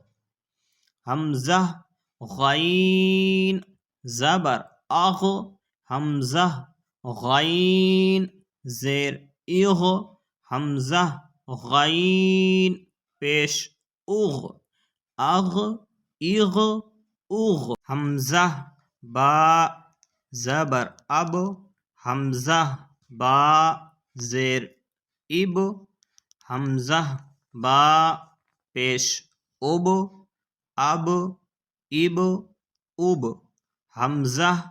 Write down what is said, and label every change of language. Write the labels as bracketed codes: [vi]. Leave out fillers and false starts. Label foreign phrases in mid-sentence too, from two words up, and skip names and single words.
[ur] حمزہ غین زبر اغ، حمزہ غین زیر اغ، حمزہ غین پیش اغ، اغ اغ اغ، حمزہ با زبر اب، حمزہ با زیر اب، حمزہ با پیش اب، اب اب اب، حمزہ